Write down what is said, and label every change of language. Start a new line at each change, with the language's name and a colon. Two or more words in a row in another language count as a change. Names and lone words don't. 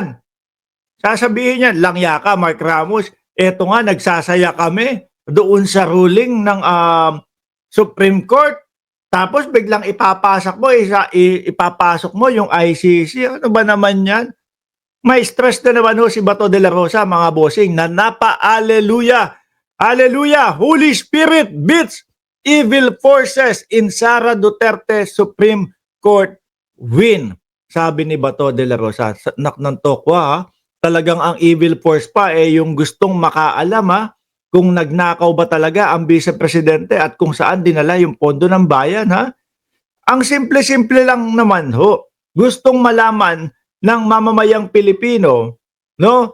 Filipino: Sasabihin niyan, langya ka, Mark Ramos. Eto nga, nagsasaya kami doon sa ruling ng Supreme Court. Tapos biglang ipapasok mo yung ICC. Ano ba naman yan? May stress na naman si Bato de la Rosa, mga bossing, na napa-alleluia.
English: Hallelujah! Holy Spirit beats evil forces in Sara Duterte Supreme Court win.
Filipino: Sabi ni Bato de la Rosa. Naknantokwa ha. Talagang ang
English: evil force
Filipino: pa yung gustong makaalam kung nagnakaw ba talaga ang vice-presidente at kung saan dinala yung pondo ng bayan ha. Ang simple-simple lang naman ho. Gustong malaman ng mamamayang Pilipino, no?